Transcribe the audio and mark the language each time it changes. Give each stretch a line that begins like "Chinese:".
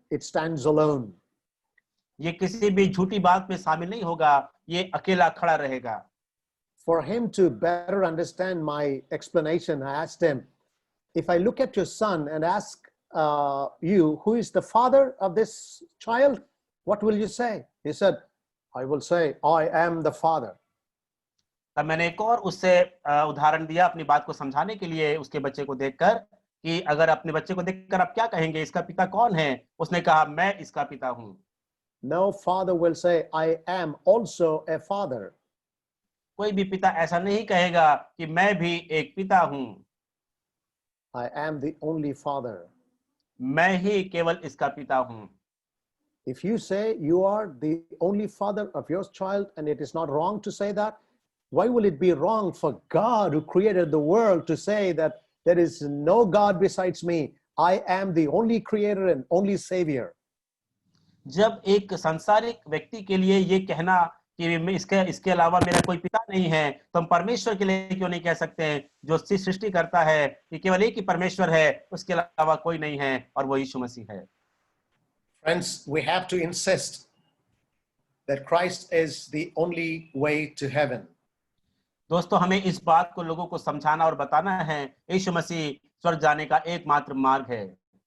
English: It stands alone.
Hindi: ये किसी भी झूठी बात में शामिल नहीं होगा, ये अकेला खड़ा रहेगा।
English: For him to better understand my explanation, I asked him, if I look at your son and ask you, who is the father of this child, what will you say? He said, I will say, I am the father.
Hindi: तब मैंने एक और उससे उदाहरण दिया अपनी बात को समझाने के लिए, उसके बच्चे को देखकर, कि अगर अपने बच्चे को देखकर आप क्या कहेंगे, इसका पिता कौन है? उसने कहा, मैं इसका पिता हूं।
English: No father will say, I am also a father.
Hindi: कोई भी पिता ऐसा नहीं कहेगा कि मैं भी एक पिता हूं।
English: I am the only father.
Hindi: मैं ही केवल इसका पिता हूं।
English: If you say you are the only father of your child, and it is not wrong to say that, why will it be wrong for God who created the world to say that there is no God besides me? I am the only creator and only savior.
Hindi: जब एक सांसारिक व्यक्ति के लिए ये कहना कि मैं इसके अलावा मेरा कोई पिता नहीं है, तो हम परमेश्वर के लिए क्यों नहीं कह सकते हैं, जो सृष्टि करता है कि केवल एक ही परमेश्वर है, उसके अलावा कोई नहीं है, और वो यीशु मसीह है।
English: Friends, we have to insist that Christ is the only way to heaven.
Hindi: दोस्तों, हमें इस बात को लोगों को समझाना और बताना है, यीशु मसीह स्वर्ग जाने का एकमात्र मार्ग है।